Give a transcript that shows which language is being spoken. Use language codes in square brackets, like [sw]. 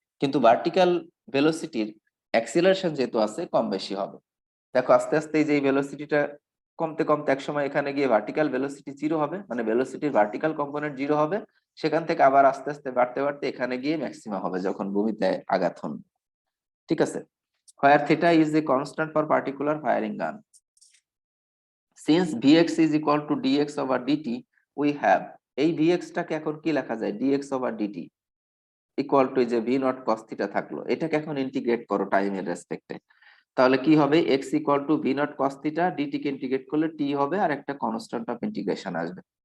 [bn] কিন্তু vertical ভেলোসিটির acceleration যেহেতু আছে কম বেশি হবে। দেখো আস্তে আস্তে এই যে ভেলোসিটিটা কমতে কমতে একসময় এখানে গিয়ে ভার্টিক্যাল ভেলোসিটি জিরো হবে, মানে ভেলোসিটির ভার্টিক্যাল কম্পোনেন্ট জিরো হবে, সেখান থেকে আবার আস্তে আস্তে বাড়তে বাড়তে এখানে গিয়ে ম্যাক্সিমাম হবে যখন ভূমিতে আঘাত হন। ঠিক আছে, [en] where theta is a constant for particular firing gun. Since vx is equal to dx over dt, we have [bn] এই vx টাকে এখন কি লেখা যায় dx over dt equal to যে v নট cos থিটা থাকলো, এটাকে এখন ইন্টিগ্রেট করো টাইমের রেসপেক্টে, তাহলে কি হবে x equal to v not cos theta, dt K integrate করলে t হবে আর একটা কনস্ট্যান্ট অফ ইন্টিগ্রেশন আসবে।